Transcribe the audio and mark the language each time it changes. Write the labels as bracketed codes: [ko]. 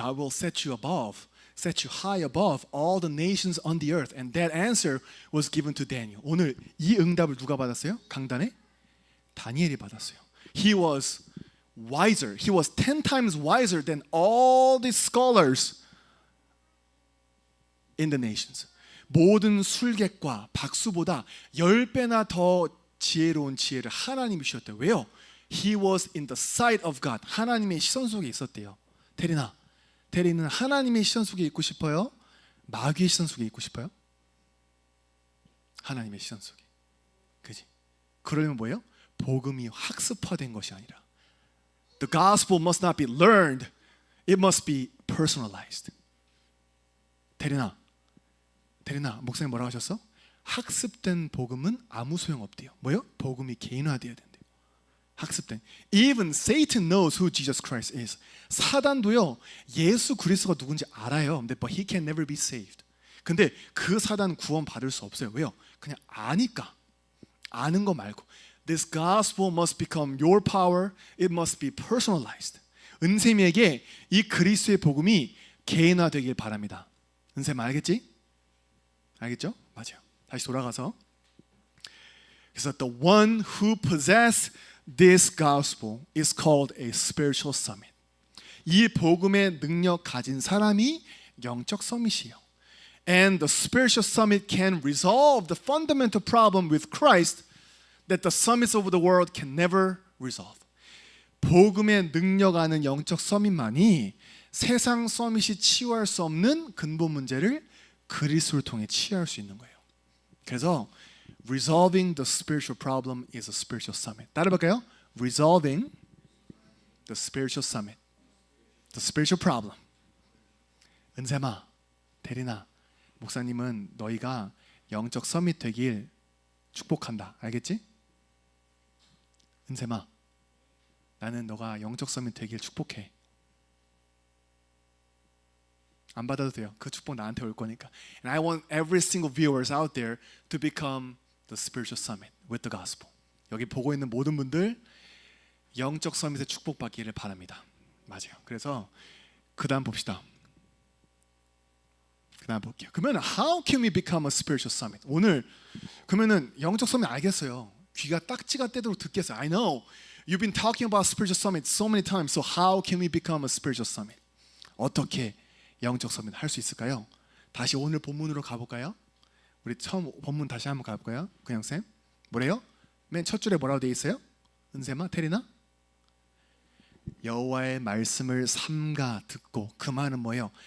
[en] God will set you high above all the nations on the earth. And that answer was given to Daniel. [ko] 오늘 이 응답을 누가 받았어요? 강단에 다니엘이 받았어요. [en] He was wiser. He was 10 times wiser than all the scholars in the nations. [ko] 모든 술객과 박수보다 10배나 더 지혜로운 지혜를 하나님이 주셨대요. 왜요? [en] He was in the sight of God. [ko] 하나님의 시선 속에 있었대요. 테리는 하나님의 시선 속에 있고 싶어요? 마귀의 시선 속에 있고 싶어요? 하나님의 시선 속에. 그지? 그러려면 뭐예요? 복음이 학습화된 것이 아니라 [en] The gospel must not be learned. It must be personalized. [ko] 테리나 목사님 뭐라고 하셨어? 학습된 복음은 아무 소용없대요. 뭐요? 복음이 개인화되어야 된대요. 학습된. [en] Even Satan knows who Jesus Christ is. [ko] 사단도요, 예수 그리스도가 누군지 알아요. [en] But he can never be saved. [ko] 근데 그 사단 구원 받을 수 없어요. 왜요? 그냥 아니까. 아는 거 말고. [en] This gospel must become your power. It must be personalized. [ko] 은샘이에게 이 그리스도의 복음이 개인화되길 바랍니다. 은샘 알겠지? 알겠죠? 맞아요. 다시 돌아가서. [en] 그래서 the one who possess this gospel is called a spiritual summit. [ko] 이 복음의 능력 가진 사람이 영적 서밋이에요. [en] And the spiritual summit can resolve the fundamental problem with Christ that the summits of the world can never resolve. [ko] 복음의 능력 아는 영적 서밋만이 세상 서밋이 치유할 수 없는 근본 문제를 그리스도를 통해 치유할 수 있는 거예요. [en] 그래서 resolving the spiritual problem is a spiritual summit. [ko] 따라볼까요? [en] Resolving the spiritual summit, the spiritual problem. [ko] 은샘아, 대리나, 목사님은 너희가 영적 서밋 되길 축복한다. 알겠지? 은샘아, 나는 너가 영적 서밋 되길 축복해. 안 받아도 돼요. 그 축복 나한테 올 거니까. [en] And I want every single viewers out there to become the spiritual summit with the gospel. [ko] 여기 보고 있는 모든 분들 영적 서밋에 축복받기를 바랍니다. 맞아요. 그래서 그 다음 봅시다. 그다음 볼게요. [en] 그러면 how can we become a spiritual summit? [ko] 오늘 그러면은 영적 서밋 알겠어요. 귀가 딱지가 떼도록 듣겠어요. [en] I know you've been talking about spiritual summit so many times. So how can we become a spiritual summit? [ko] 어떻게 영적 서밋 할 수 있을까요? 다시 오늘 본문으로 가볼까요? 우리 처음 본문 다시 한번 가볼까요? 그냥 쌤 뭐래요? 맨 첫 줄에 뭐라고 돼 있어요? 은세마 테리나? 여호와의 말씀을 삼가 듣고 그 말은 뭐예요?